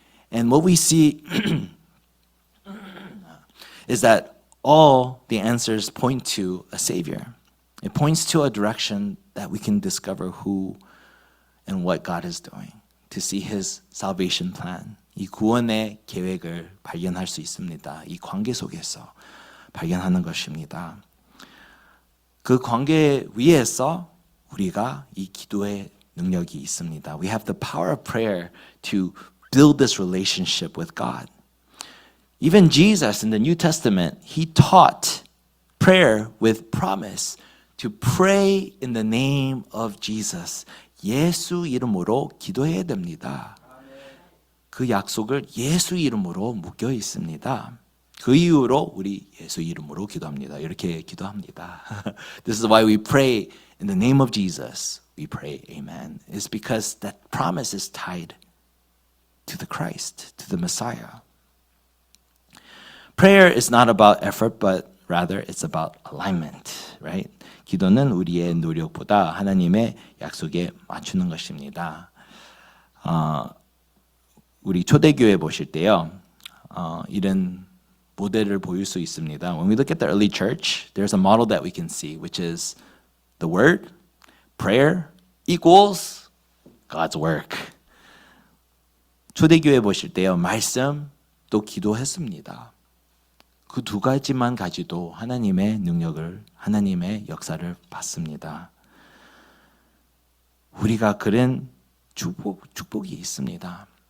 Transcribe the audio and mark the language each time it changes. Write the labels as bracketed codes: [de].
[en] And what we see is that all the answers point to a Savior. It points to a direction that we can discover who in what God is doing, to see His salvation plan. [ko] 이 구원의 계획을 발견할 수 있습니다. 이 관계 속에서 발견하는 것입니다. 그 관계 위에서 우리가 이 기도의 능력이 있습니다. [en] We have the power of prayer to build this relationship with God. Even Jesus in the New Testament, He taught prayer with promise to pray in the name of Jesus. [ko] 예수 이름으로 기도해야 됩니다. 그 약속을 예수 이름으로 묶여 있습니다. 그 이유로 우리 예수 이름으로 기도합니다. 이렇게 기도합니다. [en] This is why we pray in the name of Jesus. We pray amen. It's because that promise is tied to the Christ, to the Messiah. Prayer is not about effort, but rather it's about alignment, right? [ko] 기도는 우리의 노력보다 하나님의 약속에 맞추는 것입니다. 우리 초대교회 보실 때요, 이런 모델을 보일 수 있습니다. [en] When we look at the early church, there's a model that we can see, which is the word, prayer equals God's work. [ko] 초대교회 보실 때요, 말씀 또 기도했습니다. 그 두 가지만 가지도 하나님의 능력을, 하나님의 역사를 받습니다. 우리가 그런 축복이 있습니다.